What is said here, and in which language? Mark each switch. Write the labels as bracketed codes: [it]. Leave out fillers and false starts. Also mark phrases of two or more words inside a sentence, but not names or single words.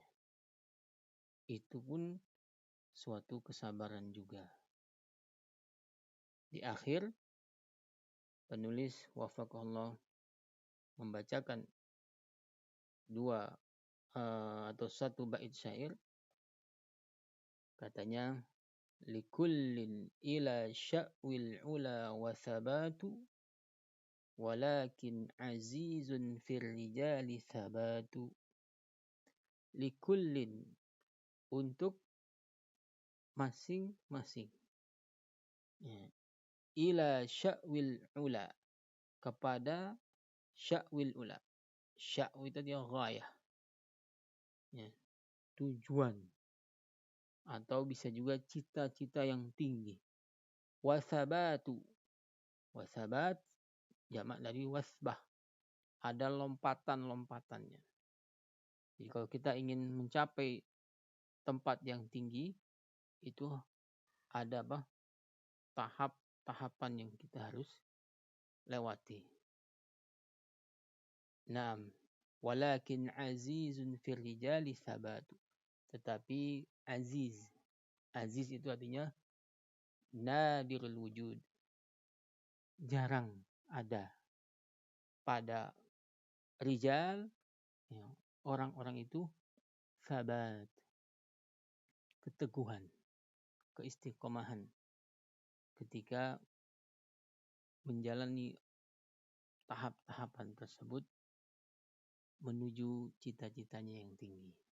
[id] Itu pun suatu kesabaran juga. Di akhir, penulis wafaqahullah membacakan atau satu bait syair. Katanya, [ar] لكلٍّ إلى شأو العلى وثبات, ولكن عزيز في الرجال ثبات. Likullin, [id] untuk masing-masing. Ya. [ar] إلى شأو العلى, kepada شأو العلى. [id] Sya'w itu dia ghayah. Ya. Tujuan. Atau bisa juga cita-cita yang tinggi. [ar] Wasabatu. [id] Wasabat jamak dari wasbah. Ada lompatan-lompatannya. Jadi kalau kita ingin mencapai tempat yang tinggi, itu ada tahap-tahapan yang kita harus lewati. [ar] نعم، ولكن عزيز في الرجال ثبات. [id] Tetapi aziz itu artinya [ar] نادر الوجود, [id] jarang ada pada rijal, ya, orang-orang itu sabat, keteguhan, keistiqomahan ketika menjalani tahap-tahapan tersebut menuju cita-citanya yang tinggi.